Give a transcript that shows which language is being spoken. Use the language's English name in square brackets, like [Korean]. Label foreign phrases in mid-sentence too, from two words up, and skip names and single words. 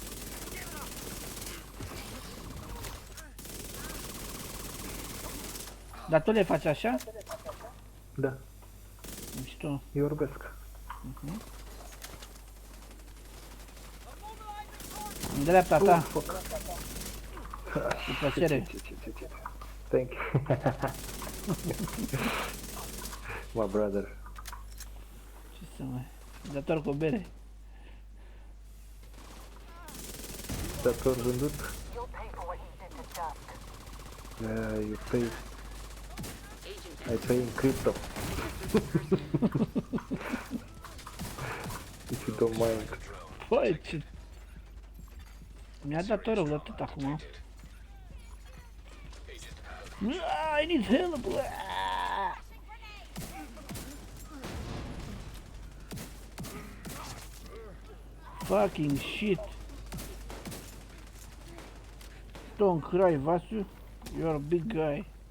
[Romanian] Dar tu le faci așa? Da, Mișto. eu orbesc. În dreapta ta, [English] Fuck. [Romanian] cu plăcere. Ce. [English] Thank you. My brother. [Romanian] Ce să mai... Dator cu o bere. Dator vândut. [English] You'll pay for what you did to Dusk. You pay. I pay in crypto. If you don't mind. [Romanian] Păi, ce... Mi-a dat rău de atât acum. [English] I need help! Fucking shit! Don't cry, Vasu. You're a big guy.